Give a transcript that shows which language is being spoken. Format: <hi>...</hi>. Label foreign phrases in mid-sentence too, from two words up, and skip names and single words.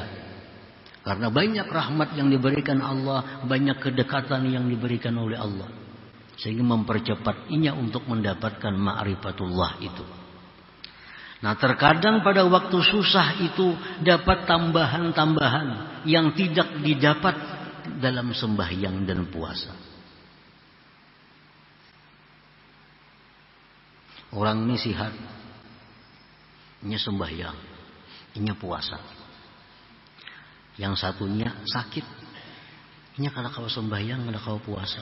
<id>Karena banyak rahmat yang diberikan Allah, banyak kedekatan yang diberikan oleh Allah. Sehingga mempercepat inya untuk mendapatkan ma'rifatullah itu. Nah, terkadang pada waktu susah itu dapat tambahan-tambahan yang tidak didapat dalam sembahyang dan puasa.</id> <bjn>Orang ini sihat, inya sembahyang, inya puasa. Yang satunya sakit, inya kada kau sembahyang, kada kau puasa.</bjn>